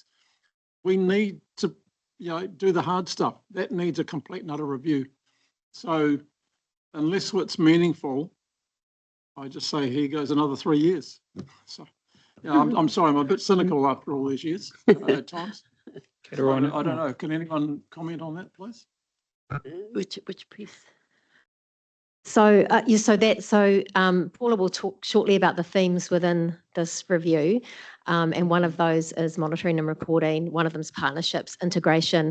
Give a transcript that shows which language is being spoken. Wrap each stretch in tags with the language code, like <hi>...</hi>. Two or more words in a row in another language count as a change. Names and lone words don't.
<en>We need to, you know, do the hard stuff. That needs a complete and utter review. So unless it's meaningful I just say here goes another 3 years. So, yeah, I'm sorry, I'm a bit cynical after all these years at times.</en> <mi>Kia ora.</mi> <en>I don't know. Can anyone comment on that, please? Which piece? So, Paula will talk shortly about the themes within this review. And one of those is monitoring and reporting. One of them is partnerships, integration.</en>